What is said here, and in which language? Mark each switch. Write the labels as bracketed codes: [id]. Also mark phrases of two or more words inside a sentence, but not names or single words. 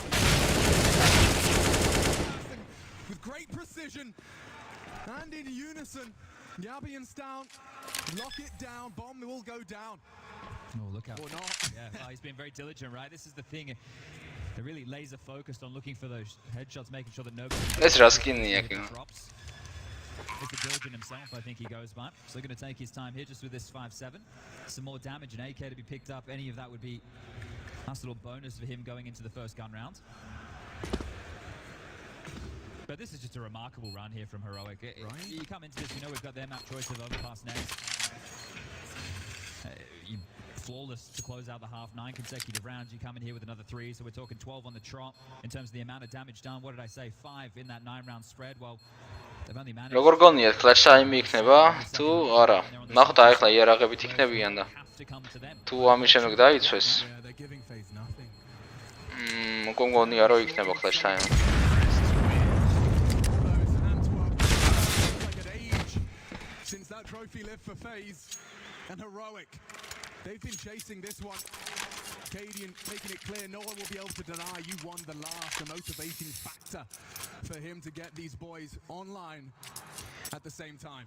[en] With great precision and in unison, Yabi and Stown lock it down. Bomb will go down. Oh, look out. Or not. Yeah, he's been very diligent, right? This is the thing. They're really laser focused on looking for those headshots, making sure that nobody [ka] ეს რა სკინია კი? [en] drops. It's a diligent himself, I think he goes by. So going to take his time here just with this 5-7. Some more damage and AK to be picked up. Any of that would be a nice little bonus for him going into the first gun round. But this is just a remarkable run here from Heroic. Right. You come into this, you know we've got their map choice of overpass next. Flawless to close out the half, 9 consecutive rounds. You come in here with another 3, so we're talking 12 on the trot in terms of the amount of damage done. What did I say? 5 in that 9-round spread. Well, They've only managed [ka] როგორ გონიათ [en] clutch time [ka] იქნება თუ არა? ნახოთ აი ახლა იარაღებით იქნებიან და [en] to come to them. [ka] თუ ამის შემდეგ დაიცვეს, [en] Yeah, they're giving FaZe nothing. [ka] უკვე გონია რომ იქნება [en] clutch time. Like an age since that trophy lived for FaZe and Heroic. They've been chasing this one. Cadian making it clear no one will be able to deny you won the last. The motivating factor for him to get these boys online at the same time.